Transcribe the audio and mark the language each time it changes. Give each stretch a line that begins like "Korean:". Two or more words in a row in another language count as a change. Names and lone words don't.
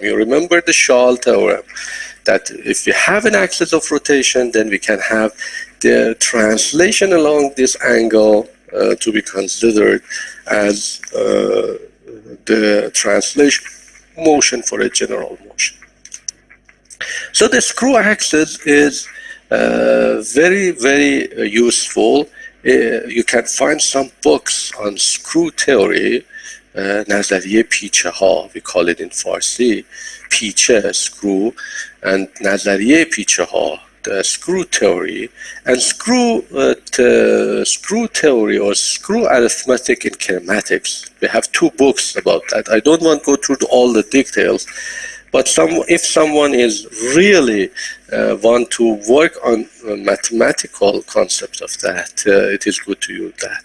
English: You remember the Schall theorem, that if we have an axis of rotation, then we can have the translation along this angle to be considered as the translation motion for a general motion. So the screw axis is very, very useful. You can find some books on screw theory,
Persian: نظریه پیچه ها,
English: we call it in Farsi, پیچه, screw, and
Persian: نظریه پیچه ها,
English: the screw theory, and screw theory or screw arithmetic in kinematics. We have two books about that. I don't want to go through all the details, but if someone is really want to work on mathematical concepts of that, it is good to use that.